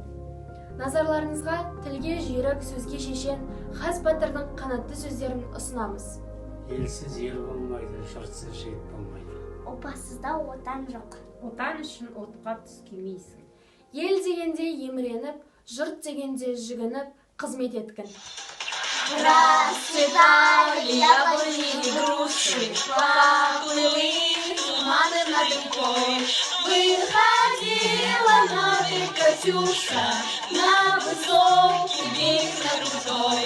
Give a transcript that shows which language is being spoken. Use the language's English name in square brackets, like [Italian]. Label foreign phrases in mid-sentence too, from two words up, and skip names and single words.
[Kazakh] Назарларыңызға тілге жүйрік, сөзге шешен Хас батырдың қанатты сөздерін ұсынамыз. Елсіз ел болмайды, жұртсыз жет болмайды. Опасызда отан жоқ. Отан үшін отқа түскемейсің. Ел дегенде еміреніп, жұрт дегенде жүгініп, қызмет еткін. [Russian] Расцветали яблони и груши, поплыли туманы над рекой. Выходила на берег Катюша, на высокий берег на крутой.